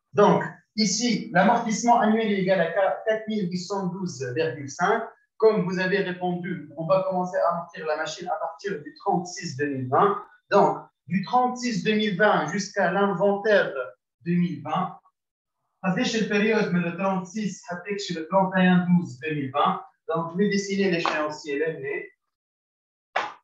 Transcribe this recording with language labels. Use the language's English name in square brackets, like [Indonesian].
[French] Donc, ici, l'amortissement annuel est égal à 4812,5. Comme vous avez répondu, on va commencer à amortir la machine à partir du 36 2020. Donc, du 36 2020 jusqu'à l'inventaire 2020. [Arabic] قداش البيريود من le 36 حتى le 31 12 2020. [French] Donc, je vais dessiner l'échéancier là.